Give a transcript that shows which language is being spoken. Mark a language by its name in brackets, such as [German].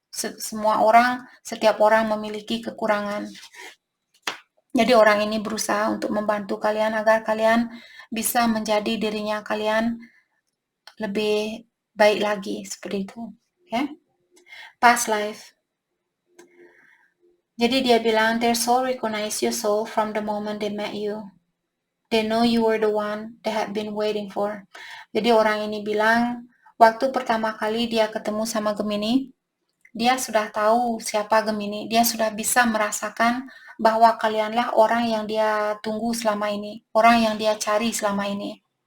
[Indonesian] Setiap orang memiliki kekurangan. Jadi orang ini berusaha untuk membantu kalian agar kalian bisa menjadi dirinya kalian lebih baik lagi, seperti itu. [English] Okay? Past life. [Indonesian] Jadi dia bilang, [English] their soul recognize your soul from the moment they met you. They know you were the one they had been waiting for. [Indonesian] Jadi orang ini bilang, waktu pertama kali dia ketemu sama Gemini, dia sudah tahu siapa Gemini. Dia sudah bisa merasakan bahwa kalianlah orang yang dia tunggu selama ini, orang yang dia cari selama ini.